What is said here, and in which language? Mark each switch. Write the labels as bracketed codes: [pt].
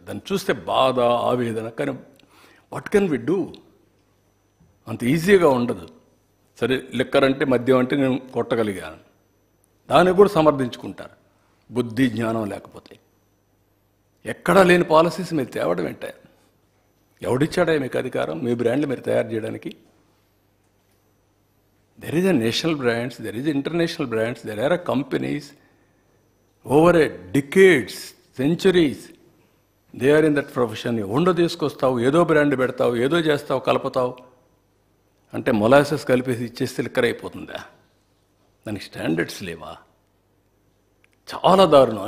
[te] దాన్ని చూస్తే బాధ, ఆవేదన. కానీ [en] What can we do? [te] అంత ఈజీగా ఉండదు. సరే, లిక్కర్ అంటే, మద్యం అంటే నేను కొట్టగలిగాను, దాన్ని కూడా సమర్థించుకుంటారు. బుద్ధి జ్ఞానం లేకపోతే ఎక్కడా లేని పాలసీస్ మీరు తేవడం ఏంటే? ఎవడిచ్చాడా మీకు అధికారం మీ బ్రాండ్లు మీరు తయారు చేయడానికి? [en] There is a national brands, there is international brands, there are companies over a decades, centuries, they are in that profession. [te] ఉండో తీసుకొస్తావు, ఏదో బ్రాండ్ పెడతావు, ఏదో చేస్తావు, కలుపుతావు అంటే మొలాసెస్ కలిపేసి ఇచ్చేస్తే లిక్కర్ అయిపోతుందా? దానికి స్టాండర్డ్స్ లేవా? చాలా దారుణం.